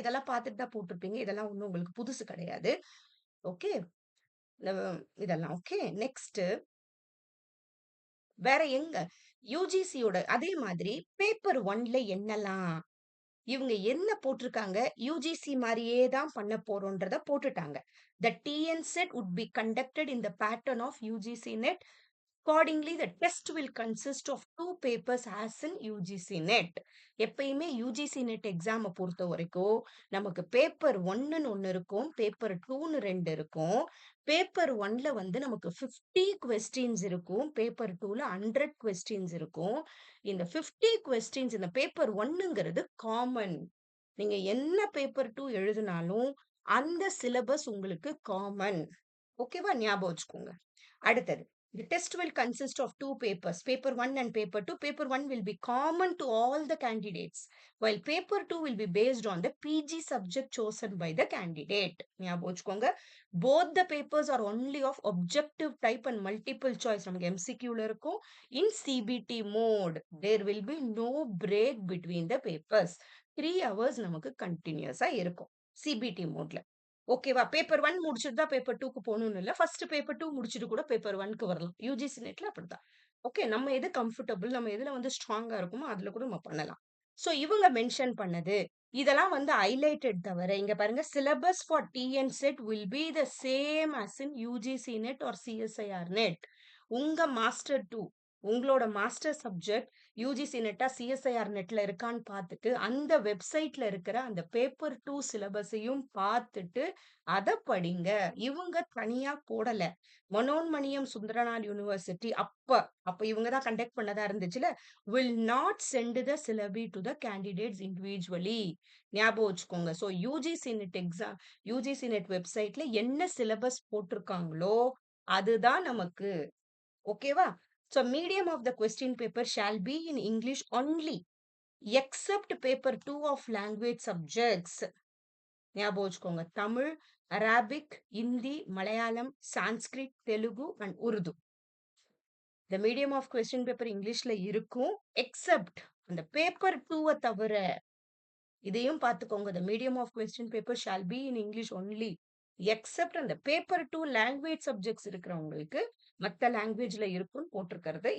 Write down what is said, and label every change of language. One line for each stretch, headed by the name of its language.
Tamil: இதெல்லாம் பார்த்துட்டு தான் போட்டிருப்பீங்க. இதெல்லாம் ஒண்ணும் உங்களுக்கு புதுசு கிடையாது. ஓகே. அ இதெல்லாம் ஓகே. நெக்ஸ்ட் வேற எங்க? யுஜிசியோட அதே மாதிரி பேப்பர் 1ல என்னலாம்? இவங்க என்ன போட்டிருக்காங்க? யுஜிசி மாரியே தான் பண்ண போறோம்ன்றத போட்டுட்டாங்க.
English: The TN set would be conducted in the pattern of UGC NET. Accordingly, the test will consist of 2 papers as in UGC NET.
Tamil: எப்பயுமே யுஜிசி நெட் எக்ஸாம பொறுத்தவரைக்கும், நமக்கு பேப்பர் 1ன்னு ஒண்ணு இருக்கும். பேப்பர் 2ன்னு 2 இருக்கும். பேப்பர் 1ல வந்து நமக்கு 50 கொஸ்டின்ஸ் இருக்கும். பேப்பர் 2ல 100 கொஸ்டின்ஸ் இருக்கும். இந்த 50 கொஸ்டின்ஸ் இந்த பேப்பர் 1ங்கிறது காமன். நீங்க என்ன பேப்பர் 2 எழுதினாலும், அந்த சிலபஸ் உங்களுக்கு காமன். ஓகேவா? ஞாபகம் வச்சுக்கோங்க. அடுத்தது.
English: The test will consist of 2 papers, paper 1 and paper 2. Paper 1 will be common to all the candidates, while paper 2 will be based on the PG subject chosen by the candidate.
Tamil: ஞாபகம் வச்சுக்கோங்க.
English: Both the papers are only of objective type and multiple choice.
Tamil: நமக்கு MCQல இருக்கும்.
English: In CBT mode, there will be no break between the papers. 3 hours
Tamil: நமக்கு continuous இருக்கும்.
English: CBT modeல.
Tamil: ஓகேவா? Paper 1 முடிச்சுட்டு தான் paper 2க்கு போணும்னு இல்ல. ஃபர்ஸ்ட் பேப்பர் 2 முடிச்சுட்டு கூட பேப்பர் 1க்கு வரலாம். யுஜிசி நெட்ல அப்படித்தான். ஓகே. நம்ம எது கம்ஃபர்டபிள், நம்ம எதுல வந்து ஸ்ட்ராங்கா இருக்குமோ, அதுல கூட நம்ம பண்ணலாம். சோ இவங்க மென்ஷன் பண்ணது, இதெல்லாம் வந்து ஹைலைட்டட் தவிர, இங்க பாருங்க
English: Syllabus for TN SET will be the same as in UGC NET or CSIR NET.
Tamil: உங்க மாஸ்டர் 2 உங்களோட மாஸ்டர் சப்ஜெக்ட் யுஜிசி நெட்டா, சிஎஸ்ஐஆர் நெட்ல இருக்கான்னு பார்த்துட்டு, அந்த வெப்சைட்ல இருக்கிற அந்த பேப்பர் 2 சிலபஸையும் பார்த்துட்டு, அத படிங்க. இவங்க தனியா போடல. மனோன்மணியம் சுந்தரனார் யூனிவர்சிட்டி அப்ப இவங்க தான் கண்டக்ட் பண்ணதா இருந்துச்சுல்ல,
English: Will not send the syllabi to the candidates individually.
Tamil: ஞாபகம் வச்சுக்கோங்க. So UGC net exam UGC net வெப்சைட்ல என்ன சிலபஸ் போட்டிருக்காங்களோ, அதுதான் நமக்கு. ஓகேவா?
English: So medium of the question paper shall be in English only, except paper 2 of language subjects.
Tamil: ஞாபகம் வச்சுக்கோங்க. Tamil, Arabic, Hindi, Malayalam, Sanskrit, Telugu and Urdu.
English: The medium of question paper
Tamil: இங்கிலீஷ்ல இருக்கும். எக்ஸெப்ட் அந்த பேப்பர் 2 தவிர. இதையும் பார்த்துக்கோங்க.
English: The medium of question paper shall be in English only, except
Tamil: அந்த paper 2 language subjects இருக்கிறவங்களுக்கு மத்த லாங்குவேஜ்ல இருக்கும்னு போட்டிருக்கிறது.